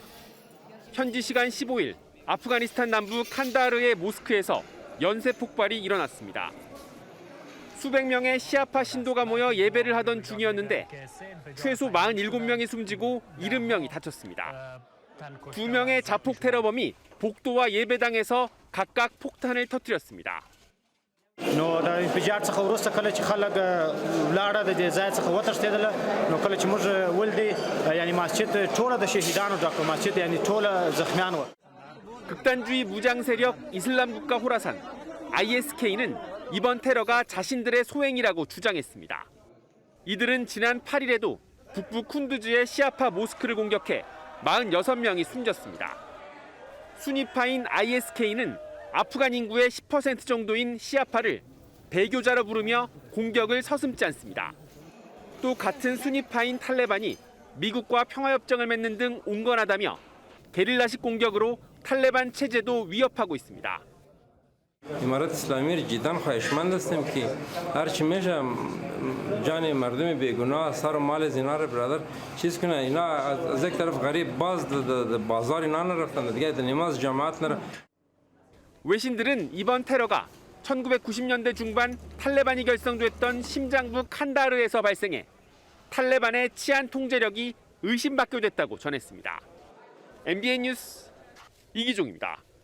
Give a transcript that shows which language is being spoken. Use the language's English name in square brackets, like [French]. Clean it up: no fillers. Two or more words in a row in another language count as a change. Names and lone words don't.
[Korean] 현지 시간 15일 아프가니스탄 남부 칸다하르의 모스크에서 연쇄 폭발이 일어났습니다. 수백 명의 시아파 신도가 모여 예배를 하던 중이었는데 최소 47명이 숨지고 70명이 다쳤습니다. 2명의 자폭 테러범이 복도와 예배당에서 각각 폭탄을 터뜨렸습니다. [Pashto] نو دا انفجار څخه وروسته کله چې خلک لاړه د دې ځای څخه وتښتېدله نو کله چې موږ ولدي یعنی مسجد ټوله د شهیدانو ډک مسجد یعنی ټوله زخمیان و. [Korean] 극단주의 무장 세력 이슬람 국가 호라산 ISK는 이번 테러가 자신들의 소행이라고 주장했습니다. 이들은 지난 8일에도 북부 쿤두즈의 시아파 모스크를 공격해 46명이 숨졌습니다. 수니파인 ISK는 아프간 인구의 10% 정도인 시아파를 배교자로 부르며 공격을 서슴지 않습니다. 또 같은 수니파인 탈레반이 미국과 평화협정을 맺는 등 온건하다며 게릴라식 공격으로 탈레반 체제도 위협하고 있습니다. [Persian] امارات اسلامی جدا خواهشمند هستیم که هر چی میشه جان مردم بیگناه سر و مال اینا رو برادر چیز کنه اینا از یک طرف غریب باز بازار اینا نرفتن دیگه نماز جماعت نره. [Korean] 외신들은 이번 테러가 1990년대 중반 탈레반이 결성됐던 심장부 칸다하르에서 발생해 탈레반의 치안 통제력이 의심받게 됐다고 전했습니다. MBN 뉴스 이기종입니다.